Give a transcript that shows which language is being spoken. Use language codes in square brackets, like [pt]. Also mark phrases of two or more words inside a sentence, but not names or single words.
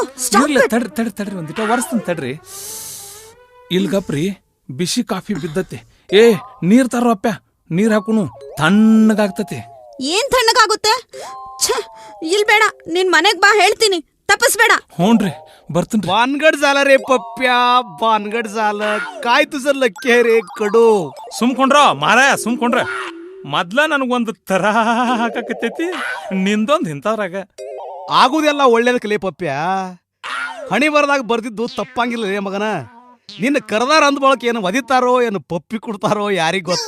[kn] ತಡ್ರಿ ಒಂದಿಟ ಒರೆಸ್ತನ್ ತಡ್ರಿ. ಇಲ್ಗಪ್ರಿ, ಬಿಸಿ ಕಾಫಿ ಬಿದ್ದತೆ. ಏ ನೀರ್ ತರೋ ಅಪ್ಪ, ನೀರ್ ಹಾಕುನು, ತಣ್ಣಗಾಗ್ತತೆ. ಏನ್ ತಣ್ಣಗಾಗುತ್ತೆ? ಇಲ್ ಬೇಡ, ನಿನ್ ಮನೆಗ್ ಬಾ, ಹೇಳ್ತೀನಿ, ತಪ್ಪಿಸ್ಬೇಡ. ಹ್ಞೂನ್ರಿ, [mr] बर्तन भानगड झाला रे पप्प्या, भानगड झालं. काय तुझं लक्की आहे रे कडू? [kn] ಸುಮ್ಕೊಂಡ್ರ ಮಾರಾಯ, ಸುಮ್ಕೊಂಡ್ರ. ಮೊದ್ಲ ನನಗೊಂದು ತರ ಹಾಕಕತ್ತೈತಿ, ನಿಂದೊಂದು ಇಂಥದ್ರಾಗ. ಆಗುದೆಲ್ಲ ಒಳ್ಳೇದಕ್ಕೆ ಲೇ ಪಪ್ಪ್ಯ. ಹಣಿ ಬರದಾಗ ಬರ್ದಿದ್ದು ತಪ್ಪಂಗಿಲ್ಲ ರೇ ಮಗನ. ನಿನ್ನ ಕರೆದಾರ ಅಂದ ಬಳಕ ಏನು ಒದಿತಾರೋ ಏನು ಪಪ್ಪಿ ಕೊಡ್ತಾರೋ ಯಾರಿಗ್ ಗೊತ್ತ.